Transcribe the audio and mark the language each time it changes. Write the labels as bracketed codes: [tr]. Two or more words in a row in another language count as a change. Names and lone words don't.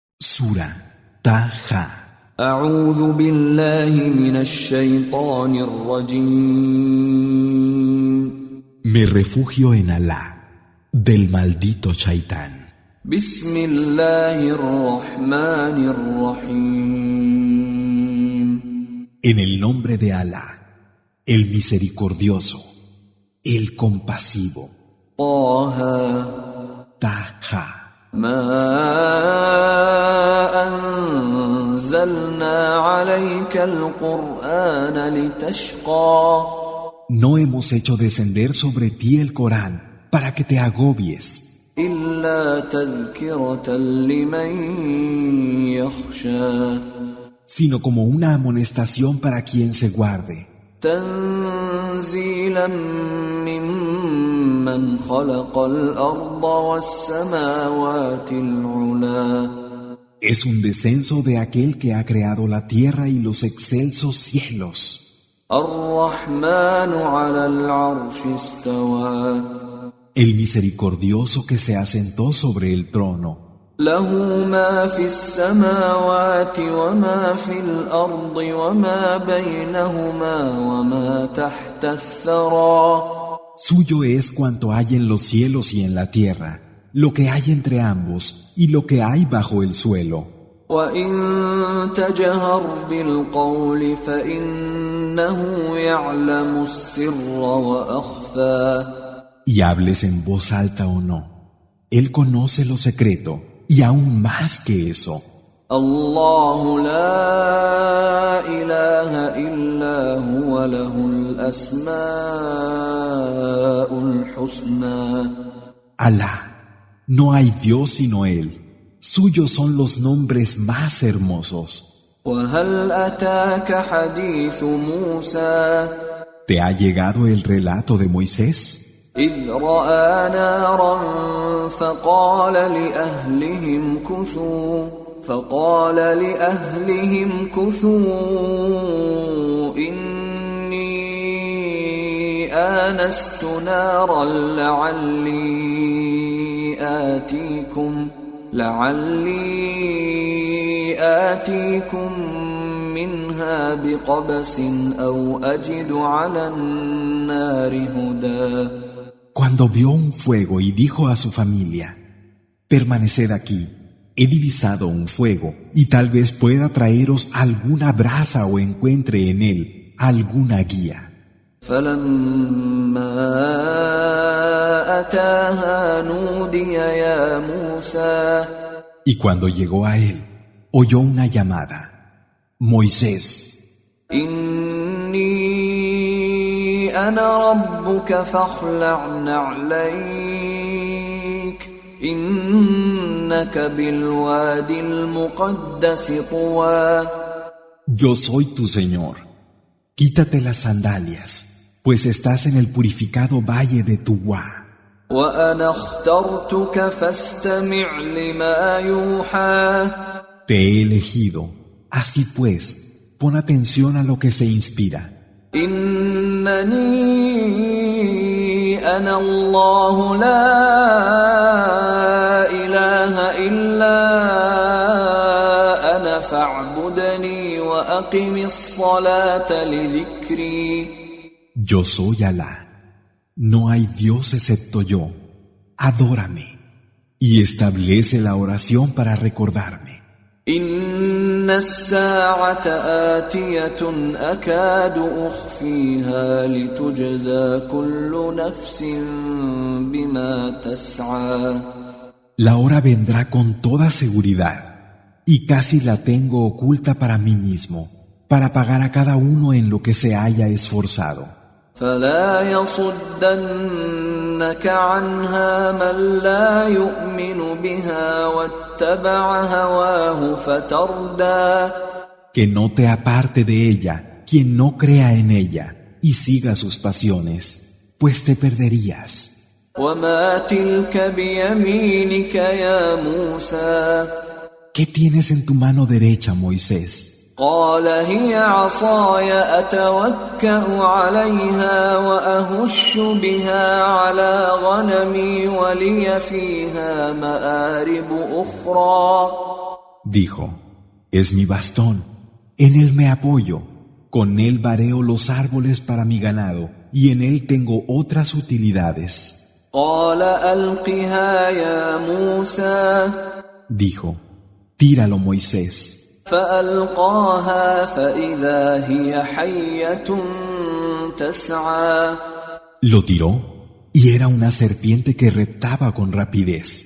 [es] Sura Taha. [ar] أعوذ بالله من الشيطان الرجيم. [es] Me refugio en Alá, del maldito Shaitán. [ar] بسم الله الرحمن الرحيم. [es] En el nombre de Alá, el misericordioso, el compasivo. [ar] طه [es] Taha. [ar] ما أنزلنا عليك القرآن لتشقى. [es] No hemos hecho descender sobre ti el Corán para que te agobies, [ar] إلا تذكرة لمن يخشى. [es] sino como una amonestación para quien se guarde. [ar] تنزيلا ممن خلق الأرض والسماوات العلى. [es] Es un descenso de aquel que ha creado la tierra y los excelsos cielos. [ar] الرحمن على العرش استوى. [es] El misericordioso que se asentó sobre el trono. [ar] له ما في السماوات وما في الأرض وما بينهما وما تحت الثرى. [es] Suyo es cuanto hay en los cielos y en la tierra, lo que hay entre ambos y lo que hay bajo el suelo. [ar] وإن تجهر بالقول فإنه يعلم السر وأخفى. [es] Y hables en voz alta o no, Él conoce lo secreto y aún más que eso. [ar] الله لا إله إلا هو له الأسماء الحسنى. [es] Alá, no hay Dios sino Él. Suyos son los nombres más hermosos. [ar] وهل أتاك حديث موسى. [es] ¿Te ha llegado el relato de Moisés? [ar] إذ رأى نارا فقال لأهلهم كثوا إني آنست نارا لعلي آتيكم منها بقبس أو أجد على النار هدى. [es] Cuando vio un fuego y dijo a su familia, permaneced aquí, he divisado un fuego y tal vez pueda traeros alguna brasa o encuentre en él alguna guía. [ar] فلما أتاها نودي يا موسى. [es] Y cuando llegó a él, oyó una llamada, Moisés, [ar] إني أنا ربك فاخلع نعليك إنك بالوادي المقدس طوى. [es] yo soy tu Señor, quítate las sandalias, pues estás en el purificado valle de Tuwa. [ar] وأنا اخترتك فاستمع لما يوحى. [es] Te he elegido, así pues, pon atención a lo que se inspira. [ar] إنني أنا الله لا إله إلا أنا فاعبدني وأقم الصلاة لذكري. [es] Yo soy Alá, no hay Dios excepto yo, adórame y establece la oración para recordarme. [ar] إن الساعة آتية أكاد أخفيها لتجزى كل نفس بما تسعى. [es] La hora vendrá con toda seguridad y casi la tengo oculta para mí mismo, para pagar a cada uno en lo que se haya esforzado. [ar] فلا يصدنك عنها من لا يؤمن بها واتبع هواه فتردى. [es] Que no te aparte de ella quien no crea en ella y siga sus pasiones, pues te perderías. [ar] وما تلك بيمينك يا موسى. [es] ¿Qué tienes en tu mano derecha, Moisés? [ar] قال هي عصاي أتوكأ عليها وأهش بها على غنمي ولي فيها مآرب أخرى. [es] Dijo: es mi bastón, en él me apoyo, con él vareo los árboles para mi ganado, y en él tengo otras utilidades. [ar] قال ألقها يا موسى [es] Dijo: tíralo, Moisés. [ar] فألقاها فإذا هي حية تسعى [es] Lo tiró, y era una serpiente que reptaba con rapidez.